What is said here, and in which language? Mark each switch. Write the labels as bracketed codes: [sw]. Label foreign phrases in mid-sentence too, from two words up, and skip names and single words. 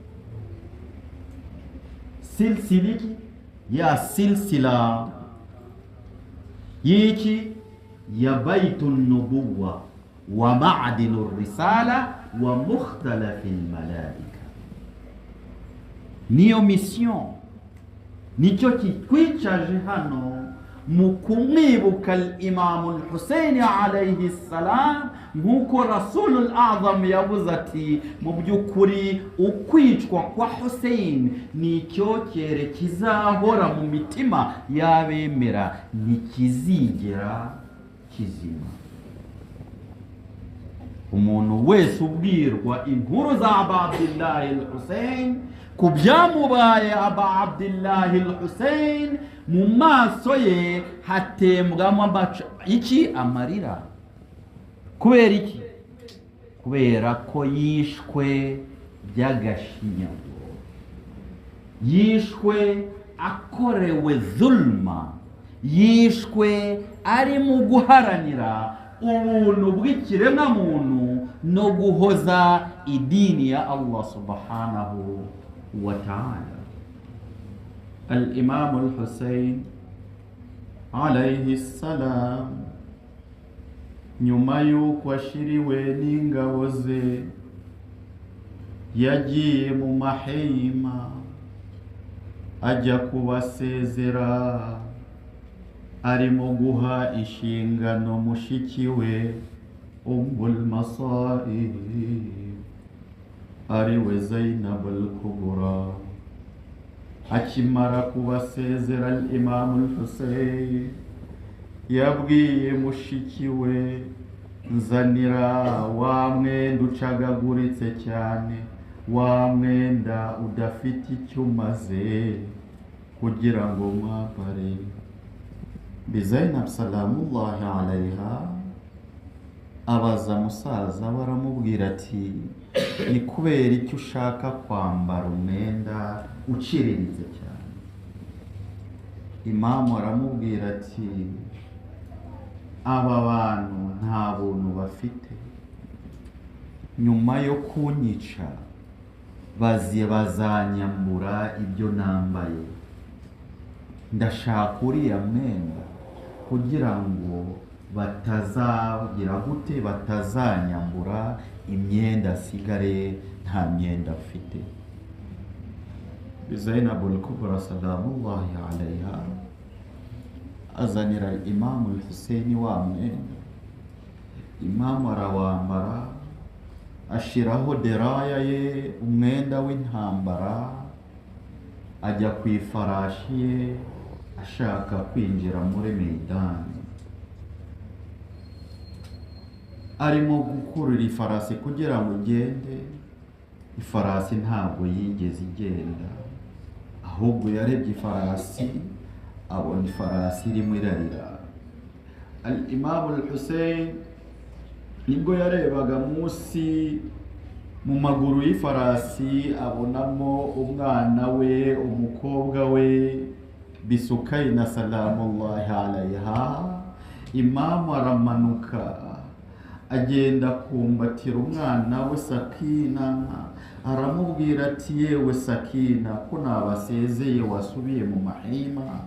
[rw] Silsiliki ya silsila yiki ya [ar] بيت النبوة و معدن الرسالة و مختلف الملائكة. [rw] Niyo mission, nicyo kitwicaje hano mu kumwibuka al-Imam al-Hussein [ar] عليه السلام, [rw] nk'uko Rasulul Azam yavuze ati mu by'ukuri ukwicwa kwa Hussein nicyo cyere kizahora mu mitima y'abemera, ntikizigera kizima. Umuntu wese ubwirwa inkuru za Aba Abdillah al-Hussein, ku byamubaye Aba Abdillah al-Hussein, mu maso ye hatembwamo iki? Amarira. Kubera iki? Kubera ko yishwe by'agashinyaguro, yishwe akorewe zulma, yishwe ari mu guharanira ubuntu bw'ikiremwa muntu no guhoza idini ya Allah [ar] سبحانه وتعالى. [rw] Al-Imam al-Hussein [ar] عليه السلام [rw] nyuma y'uko ashiriwe n'ingabo ze yagiye mu mahema ajya kubasezera, arimo guha inshingano mushiki we Ummul Masaib ariwe Zainab al-Kubra. Akimara kubasezera al-Imam al-Hussein yabwiye mushiki we, nzanira wa mwenda ucagaguritse cyane, wa mwenda udafite icyo umaze, kugira ngo mwambare. Zainab [ar] سلام الله عليها [rw] abaza musaza, baramubwira ati ni kubera icyo ushaka kwambara umwenda uciriritse cyane? Imamu aramubwira ati aba bantu nta buntu bafite, nyuma yo kunyica bazanyambura ibyo nambaye, ndashaka uriya mwenda kugira ngo batazagira gute, batazanyambura imyenda, sigare nta myenda afite. Zainab al-Kubra [ar] سلام الله عليها [rw] azanira Imam al-Hussein wa mwenda, imamu arawambara ashiraho deraya ye umwenda w'intambara ajya ku ifarashi ye ashaka kwinjira muri meidani. Arimo gukurura ifarasi kugira ngo igende, ifarasi ntabwo yigeze igenda, ahubwo yarebye ifarasi abona ifarasi irimo irarira. Al-Imam al-Hussein nibwo yarebaga munsi mu maguru y'ifarasi abonamo umwana we, umukobwa we Bisukayna [ar] سلام الله عليها. [rw] Imamu aramanuka agenda kumbatira umwana we Sakina, aramubwira ati yewe Sakina, ko nabasezeye wasubiye mu mahima.